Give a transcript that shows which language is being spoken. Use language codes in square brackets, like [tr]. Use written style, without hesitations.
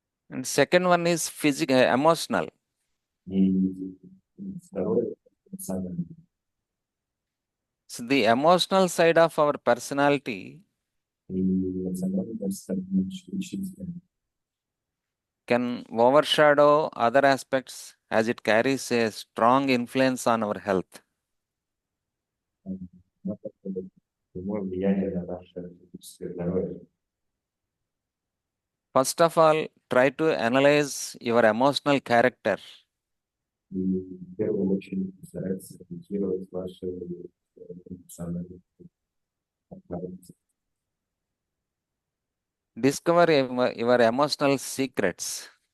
[en] And second one is physical, emotional. [ru] И второе, самое [en] So the emotional side of our personality [ru] эмоциональное состояние [en] can overshadow other aspects as it carries a strong influence on our health. [ru] прямое влияние на наше физическое здоровье. [en] First of all, try to analyze your emotional character. [ru] И в первую очередь постарайтесь анализировать ваши эмоциональные характеры. [en] Discover your emotional secrets.